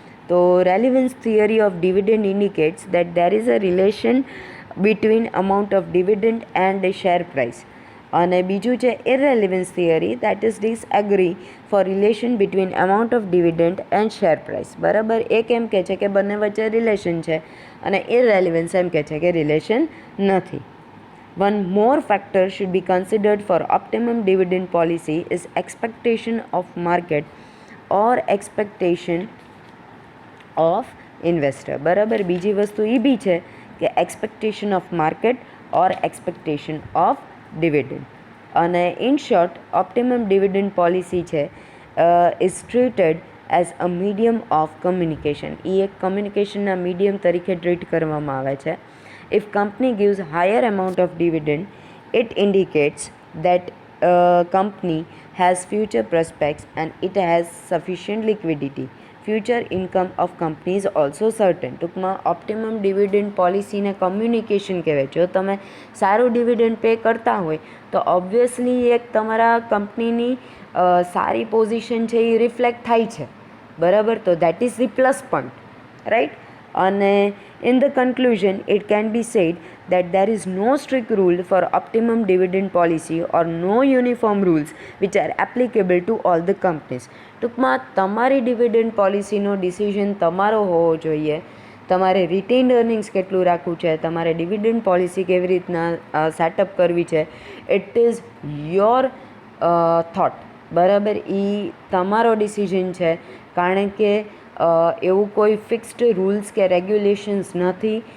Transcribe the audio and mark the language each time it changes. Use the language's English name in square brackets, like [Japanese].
[English] તો relevance theory of dividend indicates that there is a relation between amount of dividend and share price. [Gujarati] અને બીજું છે [English] Irrelevance theory, that is disagree for relation between amount of dividend and share price, બરાબર. [Gujarati] એક એમ કહે છે કે બંને વચ્ચે રિલેશન છે અને ઇરરેલિવન્સ એમ કહે છે કે રિલેશન નથી. [English] One more factor should be considered for optimum dividend policy is expectation of market or expectation of investor, [Gujarati] બરાબર. બીજી વસ્તુ એ બી છે કે [English] Expectation of market or expectation of dividend. [Gujarati] અને [English] in short optimum dividend policy છે is treated as a medium of communication, [Gujarati] એ એક કમ્યુનિકેશનના medium તરીકે treat કરવામાં આવે છે. [English] If company gives higher amount of dividend, it indicates that company has future prospects and it has sufficient liquidity future income of company is also certain. [Gujarati] ટૂંકમાં optimum dividend પોલિસીને communication કહેવાય. જો તમે સારું dividend pay કરતા હોય તો obviously એક તમારા કંપનીની સારી પોઝિશન છે એ રિફ્લેક્ટ થાય છે, બરાબર. [English] તો that is the plus point, right. અને in the conclusion it can be said that there is no strict rule for optimum dividend policy or no uniform rules which are applicable to all the companies. [Gujarati] ટૂંકમાં તમારી dividend પોલિસીનો decision તમારો હોવો જોઈએ. તમારે રિટેન્ડ earnings કેટલું રાખવું છે, તમારે ડિવિડન્ડ પોલિસી કેવી રીતના સેટઅપ કરવી છે, [English] it is your thought, [Gujarati] બરાબર. એ તમારો ડિસિઝન છે, કારણ કે એવું કોઈ ફિક્સ્ડ રૂલ્સ કે રેગ્યુલેશન્સ નથી.